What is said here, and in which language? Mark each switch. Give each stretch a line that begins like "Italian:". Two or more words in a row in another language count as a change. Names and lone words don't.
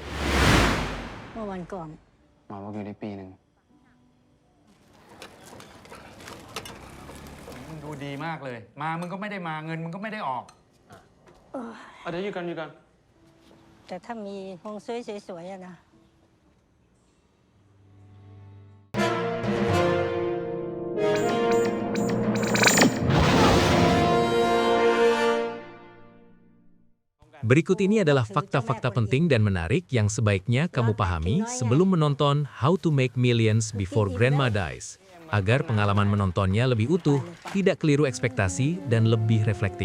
Thai: เมื่อวันก่อน หมอบอกอยู่ได้ปีหนึ่ง มึงดูดีมากเลย มามึงก็ไม่ได้มาเงินมึงก็ไม่ได้ออก เดี๋ยวอยู่กัน แต่ถ้ามีฮวงซุยสวยๆอะนะ
Indonesian: Berikut ini adalah fakta-fakta penting dan menarik yang sebaiknya kamu pahami sebelum menonton How to Make Millions Before Grandma Dies, agar pengalaman menontonnya lebih utuh, tidak keliru ekspektasi, dan lebih reflektif.